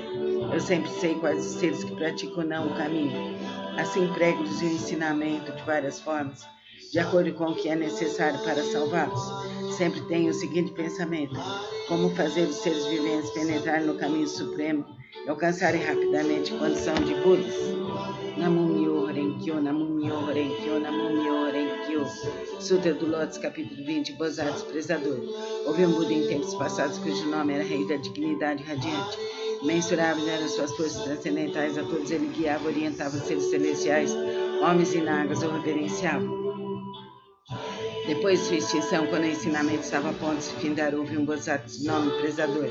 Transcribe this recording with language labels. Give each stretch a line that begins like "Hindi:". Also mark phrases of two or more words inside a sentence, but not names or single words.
Portuguese: Eu sempre sei quais os seres que praticam não o caminho. Assim prego-lhes o ensinamento de várias formas, de acordo com o que é necessário para salvá-los. Sempre tenho o seguinte pensamento: como fazer os seres viventes penetrar no caminho supremo e alcançarem rapidamente condição de Budas.
Japanese: 南無妙法蓮華経、南無妙法蓮華経、南無妙法蓮華経.
Portuguese: Sutra do Lótus, capítulo 20, Bodhisattva Desprezador. Houve um Buda em tempos passados cujo nome era Rei da Dignidade Radiante. Mensuráveis eram suas forças transcendentais, a todos ele guiava, orientava seres celestiais, homens e nagas o reverenciavam. Depois de sua extinção, quando o ensinamento estava a ponto de se findar, houve um Bodhisattva de nome Prezador.